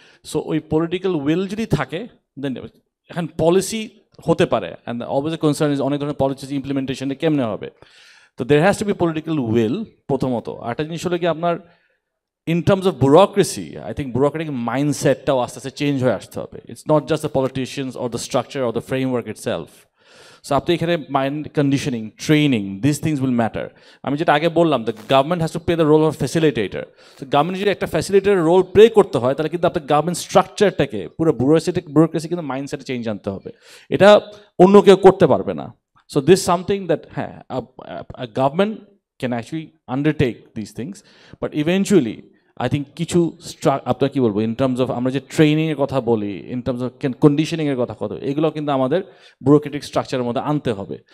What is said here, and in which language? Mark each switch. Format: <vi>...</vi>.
<bn>So ওই political will যদি থাকে দেন এখন পলিসি হতে পারে, অ্যান্ড অবভিয়াসলি কনসার্ন ইজ অনেক ধরনের পলিসি ইমপ্লিমেন্টেশনে কেমনে হবে। তো</bn> <en>there has to be political will</en> <bn>প্রথমত। আরেকটা জিনিস হলো কি আপনার</bn> <en>in terms of bureaucracy, I think bureaucratic mindset-</en> <bn>টাও আস্তে আস্তে চেঞ্জ হয়ে আসতে হবে।</bn> <en>It's not just the politicians or the structure or the framework itself. So</en> <bn>আপনি এখানে</bn> <en>Mind conditioning, training, this things will matter.</en> <bn>আমি যেটা আগে বললাম,</bn> <en>The government has to play the role of facilitator.</en> <bn>তো গভর্নমেন্ট যদি একটা ফ্যাসিলিটেটর রোল প্লে করতে হয়, তাহলে কিন্তু আপনার গভর্নমেন্ট স্ট্রাকচারটাকে, পুরো ব্যুরোক্রেসি কিন্তু মাইন্ডসেটে চেঞ্জ আনতে হবে। এটা অন্য কেউ করতে পারবে না। সো দিস সামথিং দ্যাট হ্যাঁ,</bn> <en>government can actually undertake this things, but eventually I think</en> <bn>কিছু আপনার কী বলবো, ইন টার্মস অফ আমরা যে ট্রেনিংয়ের কথা বলি, ইন টার্মস অফ কন্ডিশনিংয়ের কথা কত, এগুলো কিন্তু আমাদের ব্যুরোক্রেটিক স্ট্রাকচারের মধ্যে আনতে হবে।</bn>